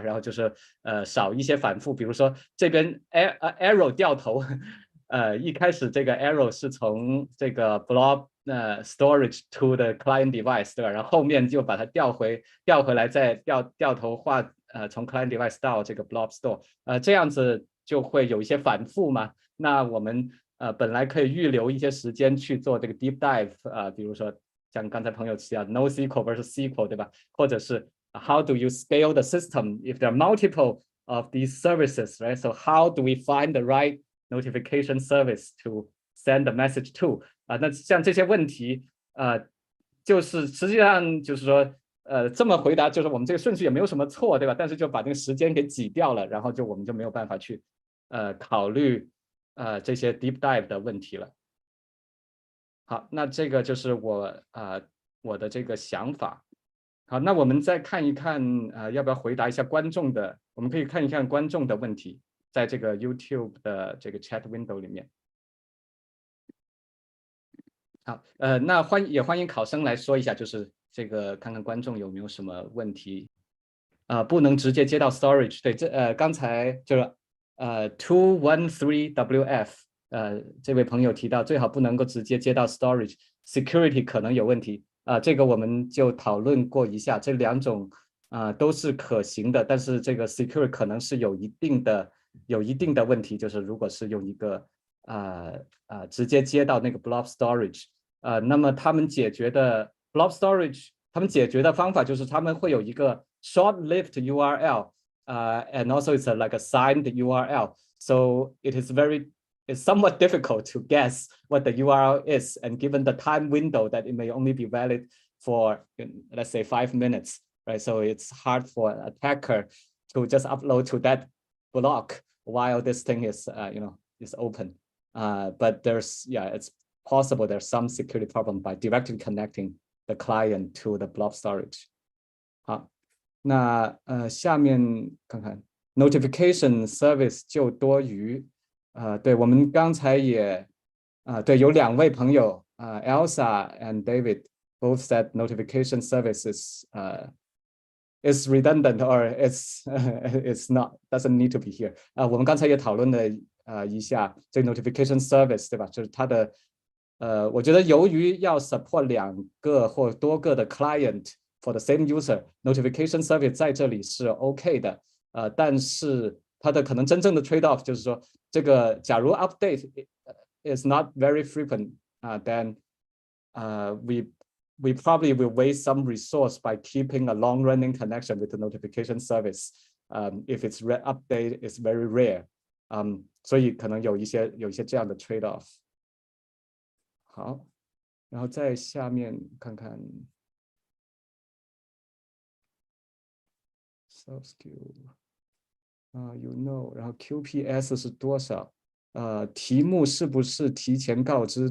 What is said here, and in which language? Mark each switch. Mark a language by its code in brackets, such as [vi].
[zh] 然后就是少一些反复，比如说这边 arrow 掉头，一开始这个 arrow 是从这个 [en] blob storage to the client device， [zh] 对吧？然后后面就把它调回来，再掉头画从 client device 到这个 blob store，这样子就会有一些反复嘛。那我们本来可以预留一些时间去做这个 deep dive，比如说像刚才朋友提到 NoSQL versus SQL， 对吧？或者是 [en] how do you scale the system if there are multiple of these services, right? So how do we find the right notification service to send the message to？ [zh] 那像这些问题，就是实际上就是说，这么回答就是我们这个顺序也没有什么错，对吧？但是就把这个时间给挤掉了，然后我们就没有办法去考虑这些 deep dive 的问题了。好，那这个就是我的这个想法。好，那我们再看一看，要不要回答一下观众的？我们可以看一看观众的问题，在这个 YouTube 的这个 chat window 里面。好，那也欢迎考生来说一下，就是这个看看观众有没有什么问题。不能直接接到 storage， 对，刚才就是213WF，这位朋友提到最好不能够直接接到 storage，security 可能有问题。这个我们就讨论过一下，这两种都是可行的，但是这个 security 可能是有一定的问题，就是如果是用一个直接接到那个 blob storage，那么他们解决的 blob storage， 他们解决的方法就是他们会有一个 short-lived URL， [en] and also it's like a signed URL, so it's somewhat difficult to guess what the URL is, and given the time window that it may only be valid for, let's say, 5 minutes, right? So it's hard for an attacker to just upload to that block while this thing is, is open. But it's possible there's some security problem by directly connecting the client to the blob storage. [zh] 好，那下面看看 notification service 就多余。对，我们刚才也对，有2位朋友 [en] Elsa and David both said notification services is redundant or it's not doesn't need to be here。 [zh] 我们刚才也讨论了一下这个 notification service， 对吧？就是它的我觉得由于要 support 2个或多个的 client [en] for the same user， [zh] notification service 在这里是 OK 的。但是它的可能真正的 trade off 就是说，这个假如 [en] update is not very frequent， then we probably will waste some resource by keeping a long running connection with the notification service, if its update is very rare， [zh] 所以可能有一些这样的 trade off。好，然后在下面看看 soft skill。然后 QPS 是多少？题目是不是提前告知？